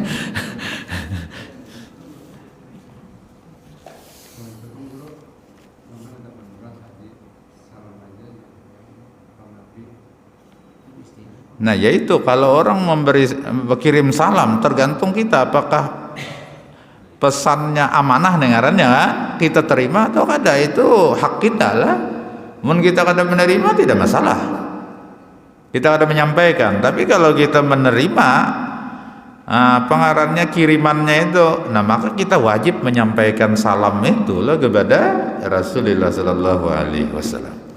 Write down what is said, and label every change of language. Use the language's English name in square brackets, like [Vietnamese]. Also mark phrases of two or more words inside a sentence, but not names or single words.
[Banjar] Nah, yaitu kalau orang kirim salam, tergantung kita apakah pesannya amanah dengarannya kita terima atau kada, itu hak kita lah. Mun kita kada menerima tidak masalah, kita kada menyampaikan. [Indonesian] Tapi kalau kita menerima pengarannya, kirimannya itu, nah maka kita wajib menyampaikan salam itu lah kepada Rasulullah [Arabic] صلى الله عليه وسلم.